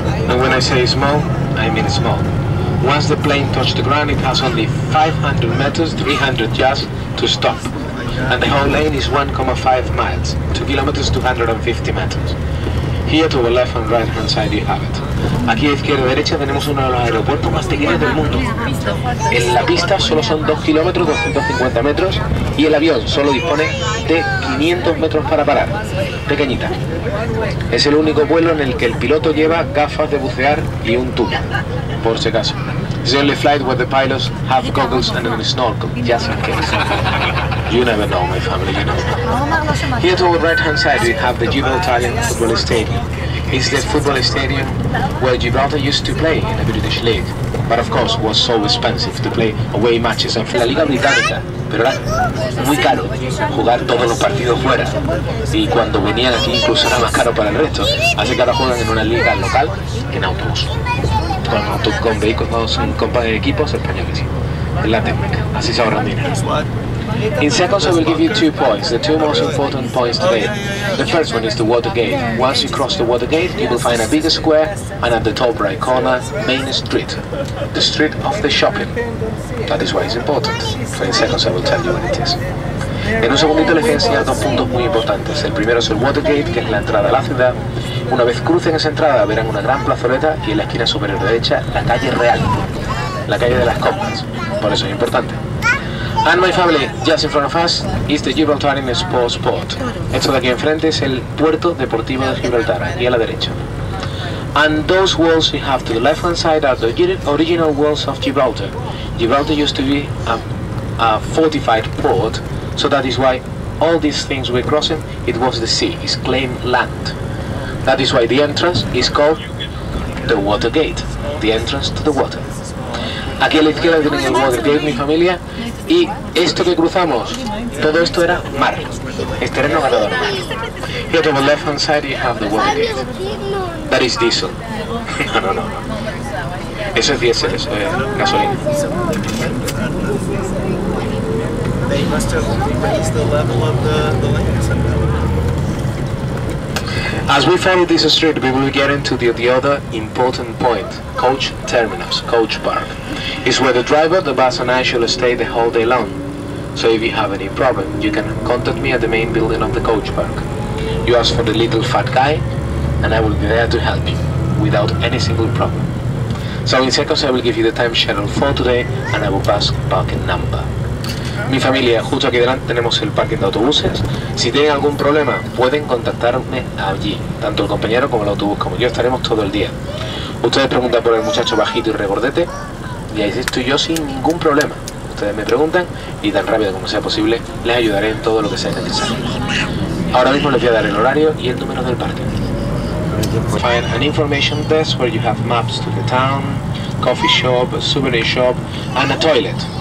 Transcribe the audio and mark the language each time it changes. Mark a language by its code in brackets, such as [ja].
[en] And when I say small, I mean small. Once the plane touches the ground, it has only 500 meters, 300 yards to stop. And the whole lane is 1.5 miles, 2 kilometers, 250 meters. Here to the left and right hand side you have it. [es] Aquí a izquierda y derecha tenemos uno de los aeropuertos más pequeños del mundo. En la pista solo son 2 kilómetros, 250 metros, y el avión solo dispone de 500 metros para parar. Pequeñita. Es el único vuelo en el que el piloto lleva gafas de bucear y un tubo, por si acaso. [en] It's the only flight where the pilots have goggles and a snorkel, just in case. You never know, my family, you know. Here to our right hand side we have the Gibraltarian Football Stadium. It's the football stadium where Gibraltar used to play in the British League, but of course was so expensive to play away matches. [es] En la liga británica, pero era muy caro jugar todos los partidos fuera, y cuando venían aquí incluso era más caro para el resto. Así que ahora juegan en una liga local en autobús, con vehículos, con equipos españoles. Es la técnica, así se ahorran dinero. [en] In seconds I will give you 2 points, the 2 most important points today. The first one is the water gate. Once you cross the water gate, you will find a big square, and at the top right corner, Main Street. The street of the shopping. That is why it's important. So in seconds I will tell you what it is. [es] En un segundito les voy a enseñar 2 puntos muy importantes. El primero es el Watergate, que es la entrada a la ciudad. Una vez crucen esa entrada verán una gran plazoleta y en la esquina superior derecha la calle real, la calle de las compras. Por eso es importante. [en] And my family, just in front of us is the Gibraltarian Sports Port. [es] Esto de aquí enfrente es el puerto deportivo de Gibraltar, aquí a la derecha. [en] And those walls you have to the left hand side are the original walls of Gibraltar. Gibraltar used to be a fortified port, so that is why all these things we're crossing, it was the sea, it's claimed land. That is why the entrance is called the Watergate, the entrance to the water. [es] Aquí a la izquierda tienen el Watergate, mi familia, y esto que cruzamos, todo esto era mar, es terreno ganador mar. [en] Here to the left hand side you have the Watergate. That is diesel. No. [es] Eso es diésel, eso es gasolina. [en] They must have raised the level of the lane somehow. As we follow this street, we will get into the other important point, coach terminus, coach park. It's where the driver, the bus and I shall stay the whole day long. So if you have any problem, you can contact me at the main building of the coach park. You ask for the little fat guy, and I will be there to help you, without any single problem. So in seconds I will give you the time schedule for today, and I will pass parking number. [es] Mi familia, justo aquí delante tenemos el parking de autobuses. Si tienen algún problema, pueden contactarme allí, tanto el compañero como el autobús, como yo estaremos todo el día. Ustedes preguntan por el muchacho bajito y regordete, y ahí estoy yo sin ningún problema. Ustedes me preguntan y tan rápido como sea posible les ayudaré en todo lo que sea necesario. Ahora mismo les voy a dar el horario y el número del parking. [en] Find an information desk where you have maps to the town, coffee shop, a souvenir shop, and a toilet.